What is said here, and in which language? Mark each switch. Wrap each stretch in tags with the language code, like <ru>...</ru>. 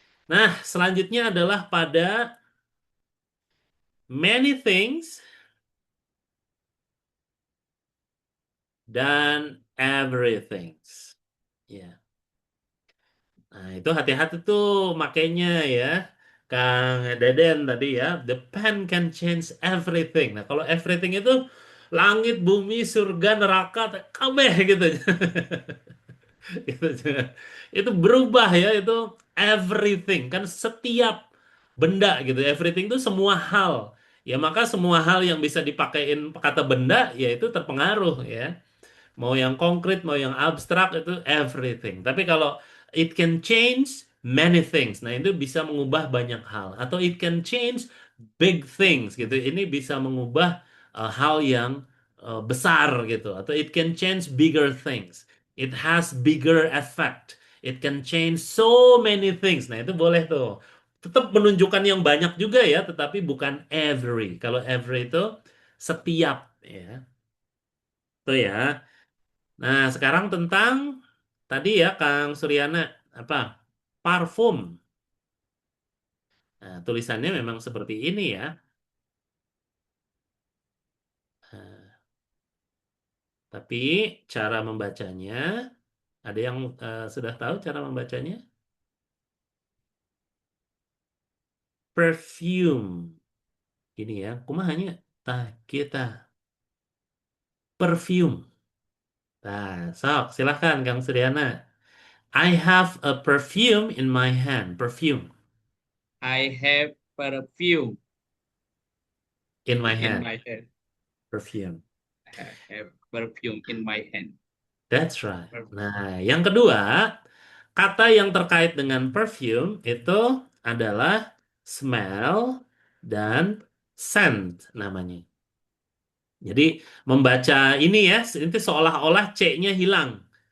<id>Nah, selanjutnya adalah pada many things dan everything. Ya. Nah, itu hati-hati tuh makainya ya. Kang Deden tadi ya,</id> <en>the pen can change everything.</en> <id>Nah, kalau everything itu langit, bumi, surga, neraka, kabeh gitu. Gitu. Itu berubah ya, itu everything kan setiap benda gitu. Everything itu semua hal. Ya maka semua hal yang bisa dipakein kata benda ya itu terpengaruh ya. Mau yang konkret, mau yang abstrak itu everything. Tapi kalau</id> <en>it can change many things.</en> <id>Nah, itu bisa mengubah banyak hal atau</id> <en>it can change big things</en> <id>gitu. Ini bisa mengubah hal yang besar gitu atau</id> <en>it can change bigger things. It has bigger effect. It can change so many things.</en> <id>Nah, itu boleh tuh. Tetap menunjukkan yang banyak juga ya, tetapi bukan every. Kalau every itu setiap ya. Itu ya. Nah, sekarang tentang tadi ya Kang Suryana apa? Parfum. Nah, tulisannya memang seperti ini ya. Nah, tapi cara membacanya Ada yang sudah tahu cara membacanya? Perfume. Gini ya, kumahanya tah kita perfume. Nah, sok silahkan Kang Suryana.</id> <en>I have a perfume in my hand. Perfume I have perfume in my in hand. my hand. Perfume. I have perfume in my hand. That's right. Perfume.</en> <id>Nah, yang kedua, kata yang terkait dengan perfume itu adalah smell dan scent namanya. Jadi membaca ini ya, ini seolah-olah C-nya hilang.</id>